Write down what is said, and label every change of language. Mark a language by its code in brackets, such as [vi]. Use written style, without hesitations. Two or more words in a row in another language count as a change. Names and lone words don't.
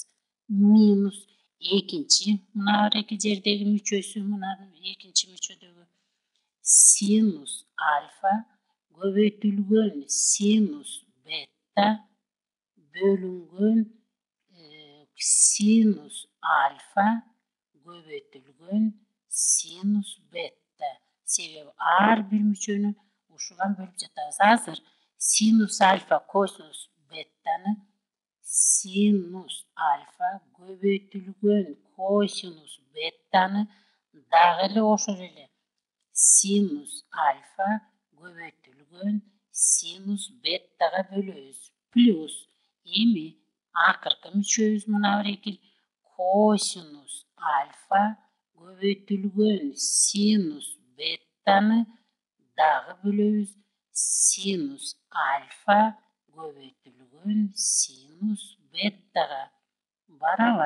[ky] Минус экинчи мына эки жердеги мүчөсү, мына экинчи мүчөдөгү синус альфа көбөйтүлгөн синус бета бөлүнгөн синус альфа көбөйтүлгөн синус бета. Себеби ар бир мүчөнү ушуган бөлүп жатабыз. Азыр синус альфа косинус беттаны синус альфа көбөйтүлгөн косинус беттаны дагы эле ошол эле синус альфа көбөйтүлгөн синус беттага бөлөбүз. Плюс эми акыркы мүчөбүз мына бирекил косинус альфа көбөйтүлгөн синус беттаны дагы бөлөбүз синус альфа көбөйтүлгөн синус беттага барабар.